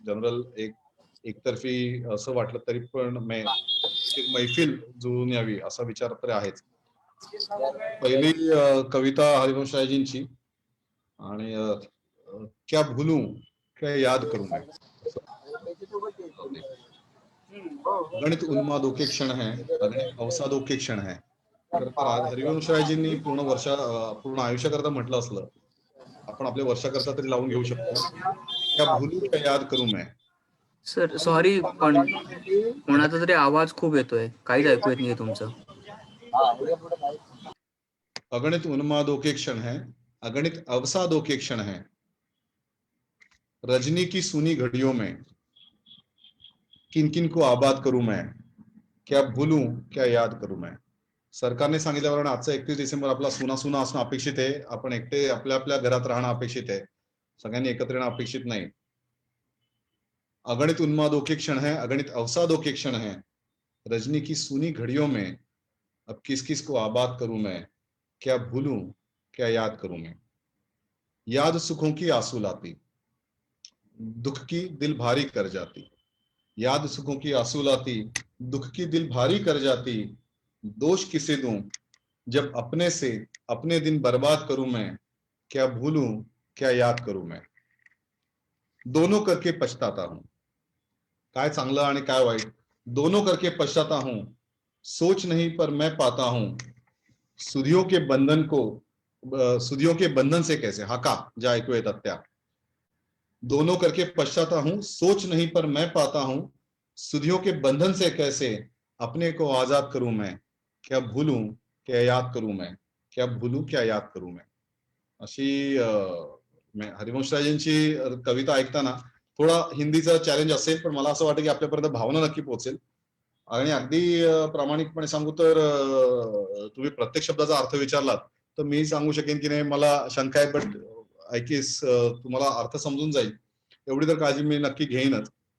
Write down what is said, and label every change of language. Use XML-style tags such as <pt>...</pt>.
<mr>General एकतर्फी असं वाटलं तरी पण एक मैफिल जुळून यावी असा विचार तर आहेच. पहिली कविता हरिवंश रायजींची, आणि</mr> <hi>क्या भूलू क्या याद करू मैं. गणित उन्मादों के क्षण है, अगणित अवसादों के क्षण है.</hi> <mr>तर हरिवंश रायजींनी पूर्ण आयुष्याकरता म्हटलं असलं, आपण आपल्या वर्षाकरता तरी लावून घेऊ शकतो.</mr> <hi>क्या भूलू क्या याद करू मैं.</hi> <mr>सर सॉरी, पण कोणाचा तरी आवाज खूप येतोय, काहीच ऐकू येत नाहीये तुमचं.</mr> <hi>अगणित उन्मादों के क्षण है, अगणित अवसादों के क्षण है. रजनी की सुनी घड़ियों में किन किन को आबाद करू मैं. क्या भूलू क्या याद करू मैं.</hi> <mr>सरकारने सांगितल्याप्रमाणे आजचा 31 डिसेंबर आपला सुना सुना असणं अपेक्षित आहे. आपण एकटे आपल्या आपल्या घरात राहणं अपेक्षित आहे, सगळ्यांनी एकत्र येणं अपेक्षित नाही.</mr> <hi>अगणित उन्मादों के क्षण है, अगणित अवसादों के क्षण है. रजनी की सुनी घड़ियों में अब किस किस को आबाद करूं मैं. क्या भूलूं क्या याद करूं मैं। याद सुखों की आंसू लाती, दुख की दिल भारी कर जाती। याद सुखों की आंसू लाती, दुख की दिल भारी कर जाती। दोष किसे दूं जब अपने से अपने दिन बर्बाद करूं मैं। क्या भूलूं क्या याद करूं मैं। दोनों करके पछताता हूं,</hi> <mr>काय चांगलं आणि काय वाईट</mr> <hi>दोनों करके पछताता हूं। सोच नहीं पर मैं पाता हूं, सुधियों के बंधन को सुधियों के बंधन से कैसे,</hi> <mr>हाका ज्या ऐकू येतात त्या।</mr> <hi>दोनों करके पछताता हूं, सोच नहीं पर मैं पाता हूं, सुधियों के बंधन से कैसे अपने को आजाद करूं मैं। क्या भूलूं क्या याद करूं मैं, क्या भूलूं क्या याद करूं मैं।</hi> <mr>अशी हरिवंशराजेंची कविता ऐकताना थोडा हिंदीचा चॅलेंज असेल, पण मला असं वाटतं की आपल्यापर्यंत भावना नक्की पोहोचेल. आणि अगदी प्रामाणिकपणे सांगू तर तुम्ही प्रत्येक शब्दाचा अर्थ विचारलात तर मी सांगू शकेन की नाही मला शंका आहे,</mr> <en>but I guess</en> <mr>तुम्हाला अर्थ समजून जाईल एवढी तर काळजी मी नक्की घेईनच.</mr>